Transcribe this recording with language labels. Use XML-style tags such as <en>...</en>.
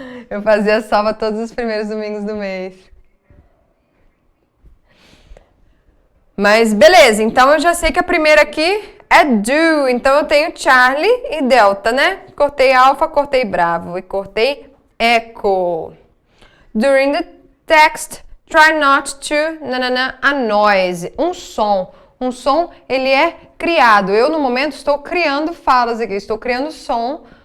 <pt>Eu fazia salva todos os primeiros domingos do mês. Mas beleza, então eu já sei que a primeira aqui é do. Então eu tenho Charlie e Delta, né? Cortei alfa, cortei bravo e cortei echo.</pt> <en>During the text, try not to a noise.</en> <pt>Um som. Um som, ele é criado. Eu, no momento, estou criando falas aqui. Estou criando sons.</pt>